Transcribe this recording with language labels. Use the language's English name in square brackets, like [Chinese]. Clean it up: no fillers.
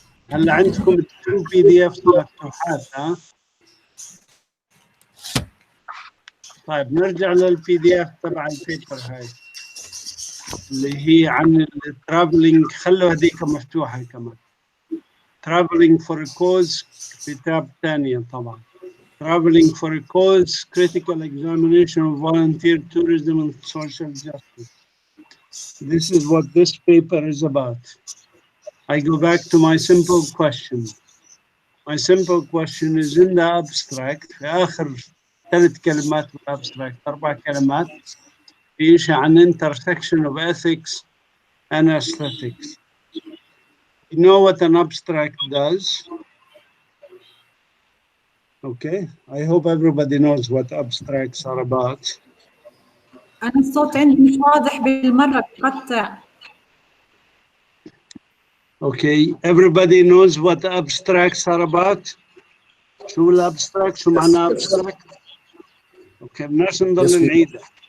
[Arabic] هلا عندكم 2 PDF مفتوحات ها؟ طيب نرجع للPDF تبع البيبر هاي اللي هي عن الترافلينج. خلوا هذيك مفتوحة كمان. Traveling for a cause كتاب ثانية طبعا. [English] traveling for a cause, critical examination of volunteer tourism and social justice. This is what this paper is about. I go back to my simple question. My simple question is in the abstract. [Arabic] في آخر 3 كلمات بالabstract 4 كلمات في شيء عن [English] intersection of ethics and aesthetics. You know what an abstract does? Okay, I hope everybody knows what abstracts are about. [Arabic] أنا الصوت عندي مش واضح بالمرة بقطع. [English] Okay, everybody knows what abstracts are about? [Arabic] شو الابستراكت؟ شو معنى abstract؟ Okay, بدناش نضل نعيدها.